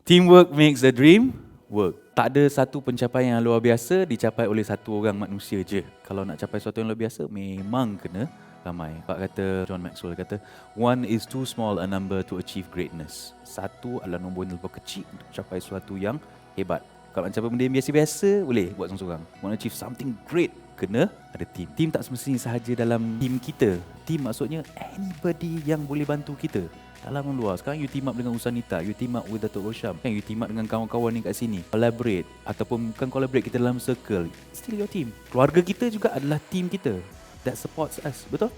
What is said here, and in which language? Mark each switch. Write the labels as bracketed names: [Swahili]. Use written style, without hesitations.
[English] Teamwork makes the dream work. [Malay] Tak ada satu pencapaian yang luar biasa dicapai oleh satu orang manusia je. Kalau nak capai sesuatu yang luar biasa, memang kena ramai. Pak kata, John Maxwell kata, [English] 1 is too small a number to achieve greatness. [Malay] 1 adalah nombor yang terlalu kecil untuk capai sesuatu yang hebat. Kalau nak capai benda yang biasa-biasa, boleh buat seorang-seorang. [English] Want to achieve something great, [Malay] kena ada team. Team tak semestinya sahaja dalam team kita. Team maksudnya anybody yang boleh bantu kita. Dalam dan luar. Sekarang you team up dengan Usanita, [English] you team up with Datuk Rosham, [Malay] kan you team up dengan kawan-kawan ni kat sini. Collaborate ataupun bukan collaborate, kita dalam circle. [English] Still your team. [Malay] Keluarga kita juga adalah team kita [English] that supports us. [Malay] Betul?